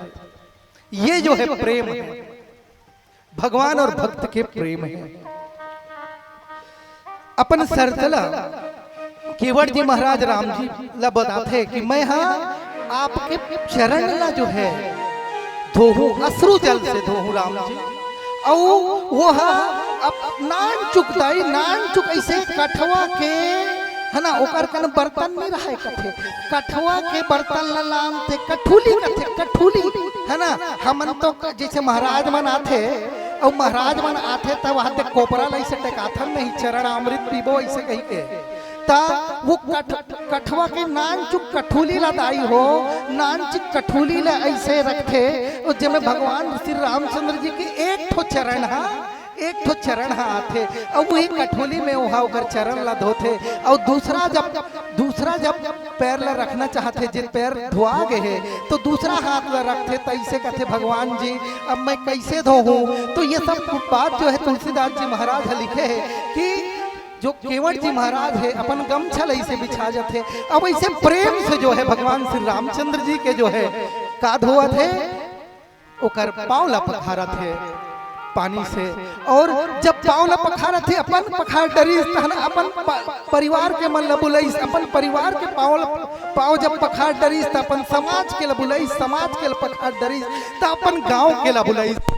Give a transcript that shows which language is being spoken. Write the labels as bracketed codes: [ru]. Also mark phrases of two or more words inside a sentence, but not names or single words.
[hne] ये जो है प्रेम है, भगवान और भक्त के प्रेम है। अपन शर्त ला केवट जी महाराज राम जी ला बताते कि मैं आपके चरण ला जो है धोहू, अश्रु जल से धोहू राम जी। और वो अब नान चुकताई, नान चुक ऐसे कठवा के है ना, ओकर कन बर्तन नहीं रहा कथे, कठवा के बर्तन ला नाम थे कठुली कथे, कठुली है ना। हमन तो जैसे महाराज मन आते, और महाराज मन आते तब वहां तक कोपरा ला ऐसे टेकाथन नहीं, चरण अमृत पीबो ऐसे कही के। वो कठवा के नान चुक कठुली लदाई हो, नान चुक कठुली ला ऐसे रखे, और जब भगवान श्री रामचंद्र जी के एक ठो चरण चरण आते, और वही कठोली में वहाँ उकर चरण ला धोते। और दूसरा जब पैर ला रखना चाहते, जिन पैर धोआ गए है तो दूसरा हाथ ला रखते, तो ऐसे कहते भगवान जी अब मैं कैसे धोऊं। तो ये सब बात जो है तुलसीदास जी महाराज लिखे है कि जो केवट जी महाराज है अपन गमछा ऐसे बिछा जाते। अब ऐसे प्रेम से जो है भगवान श्री रामचंद्र जी के जो है का धोआ थे, ओकर पाँव ला पखारा थे पानी से। और जब पाँव ला पखारा थे, अपन पखार डरी अपन परिवार के मन ला बुलाई, अपन परिवार के पाँव जब पखार डरी तो अपन समाज के ला बुलाई, समाज के ला पखार डरी तो अपन गाँव के ला बुलाई।